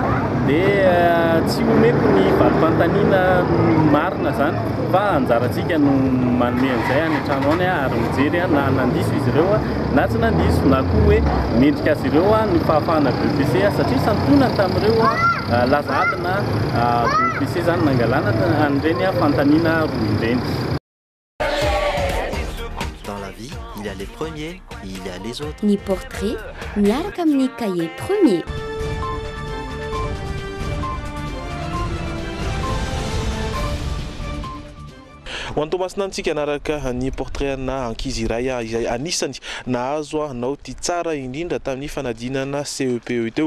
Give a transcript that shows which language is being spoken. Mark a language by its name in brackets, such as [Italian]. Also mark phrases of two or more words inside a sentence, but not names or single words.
[Malagasy] Dia tsy homeko ny valim-pantaniana marina zany fa anjarantsika no manome an'izay any an-trano any ary mijery na nandiso izy ireo na tsy nandiso na koa hoe mendrika azy ireo ny fahafahana BEPC satria santonany tamin'ireo lazaadina BEPC zany nangalana an'ireny fantaniana roa ireny. [French] Dans la vie, il y a les premiers et il y a les autres. [Malagasy] Ny portrait miaraka amin'ny [French] cahier premier. [Malagasy] Ho antomasina antsika anaraka ny portrait na ankizy iray izay anisany nahazo anao ty tsara indrindra tamin'ny fanadinana CEPE teo.